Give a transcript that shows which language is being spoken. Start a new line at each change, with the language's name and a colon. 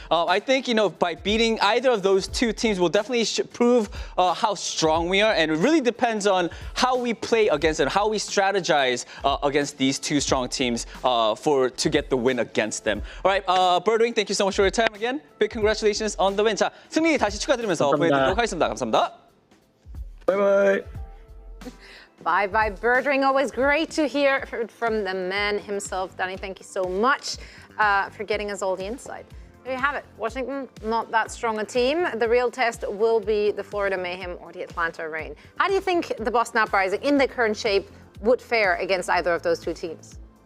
English: I think, you know, by beating either of those 2 teams will definitely prove how strong we are. And it really depends on how we play against them, how we strategize against these 2 strong teams to get the win against them. All right, Birdring, thank you so much for your time again. Big congratulations on the win.
Korean: 자, 승리 다시 축하드리면서 보내드리도록 하겠습니다. 감사합니다. 바이바이.
English: Bye-bye, Birdring. Always great to hear from the man himself. Danny, thank you so much for getting us all the insight. There you have it. Washington, not that strong a team. The real test will be the Florida Mayhem or the Atlanta Reign. How do you think the Boston Uprising, in the current shape, would fare against either of those 2 teams?